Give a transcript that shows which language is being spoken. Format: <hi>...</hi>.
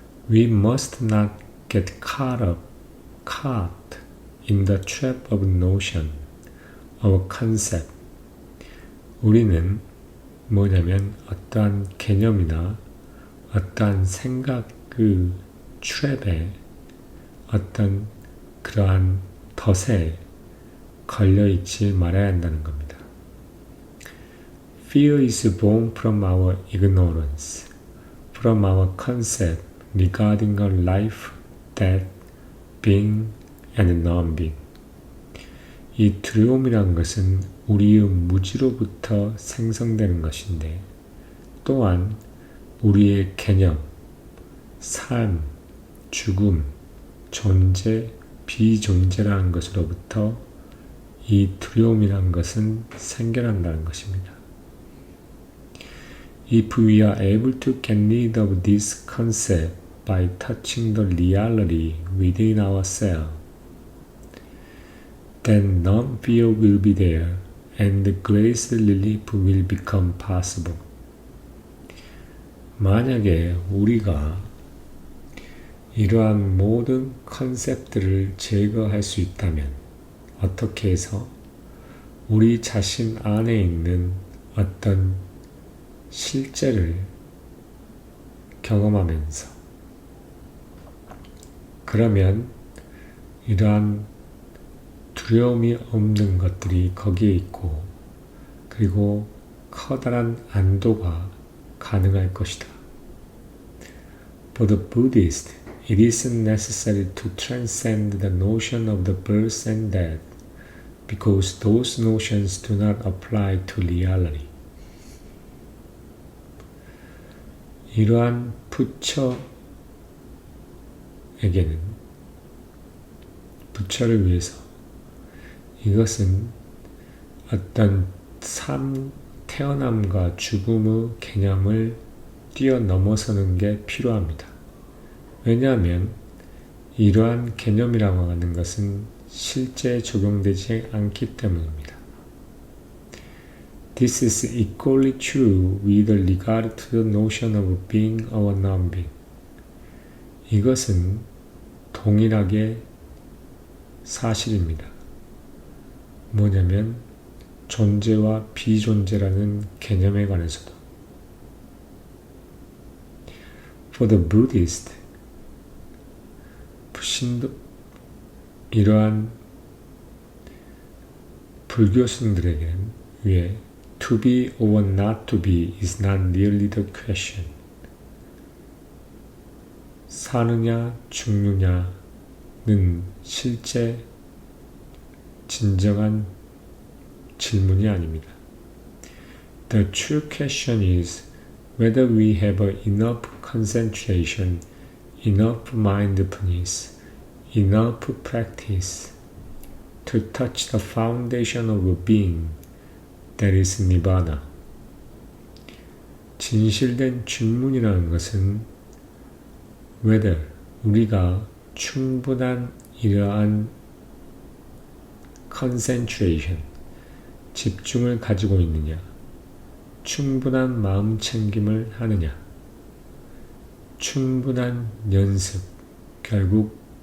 <en>We must not get caught in the trap of notion, of concept.</en> <ko>우리는 뭐냐면 어떠한 개념이나 어떠한 생각 그 트랩에 어떤 그러한 덫에 걸려있지 말아야 한다는 겁니다.</ko> <en>Fear is born from our ignorance, from our concept regarding our life, death, being and non-being.</en> <ko>이 두려움이란 것은 우리의 무지로부터 생성되는 것인데 또한 우리의 개념, 삶, 죽음, 존재, 비존재라는 것으로부터 이 두려움이란 것은 생겨난다는 것입니다.</ko> <en>If we are able to get rid of this concept by touching the reality within ourselves, then non-fear will be there and grace relief will become possible.</en> <ko>만약에 우리가 이러한 모든 컨셉들을 제거할 수 있다면 어떻게 해서 우리 자신 안에 있는 어떤 실제를 경험하면서 그러면 이러한 두려움이 없는 것들이 거기에 있고 그리고 커다란 안도가 가능할 것이다.</ko> <en>For the Buddhist, it isn't necessary to transcend the notion of the birth and death because those notions do not apply to reality.</en> <ko>이러한 부처에게는, 부처를 위해서 이것은 어떤 태어남과 죽음의 개념을 뛰어넘어서는 게 필요합니다. 왜냐하면 이러한 개념이라고 하는 것은 실제에 적용되지 않기 때문입니다.</ko> <en>This is equally true with regard to the notion of being or non-being.</en> <ko>이것은 동일하게 사실입니다. 뭐냐면 존재와 비존재라는 개념에 관해서도.</ko> <en>For the Buddhist,</en> <ko>이러한 불교승들에게는 위에</ko> <en>to be or not to be is not really the question.</en> <ko>사느냐 죽느냐는 실제 진정한 질문이 아닙니다.</ko> <en>The true question is whether we have enough concentration, enough mindfulness, enough practice to touch the foundation of being, that is Nibbana.</en> <ko>진실된 질문이라는 것은 whether 우리가 충분한 이러한 concentration, 집중을 가지고 있느냐, 충분한 마음 챙김을 하느냐, 충분한 연습, 결국</ko>